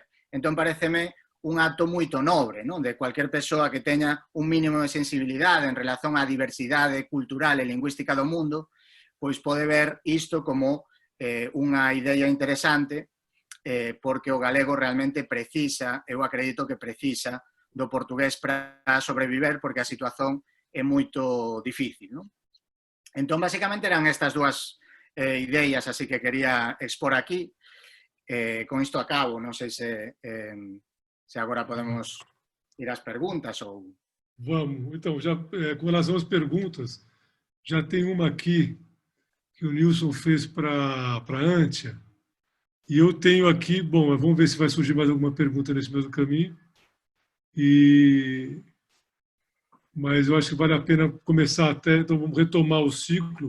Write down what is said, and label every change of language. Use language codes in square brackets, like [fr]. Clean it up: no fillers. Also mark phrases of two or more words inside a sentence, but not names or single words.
[gl] Entón, pareceme un acto moito nobre, non? De cualquier persoa que teña un mínimo de sensibilidade en relación á diversidade cultural e lingüística do mundo, pois pode ver isto como unha idea interesante, porque o galego realmente precisa, eu acredito que precisa, do portugués para sobreviver, porque a situación é moito difícil, non? Entón, basicamente, eran estas dúas ideas así que quería expor aquí. Con isto acabo, non sei se agora podemos ir ás perguntas ou... [pt] Vamos. Então, já, com relação às perguntas, já tem uma aqui que o Nilson fez para a Antia. E eu tenho aqui, bom, vamos ver se vai surgir mais alguma pergunta nesse mesmo caminho. Mas eu acho que vale a pena começar até, então vamos retomar o ciclo.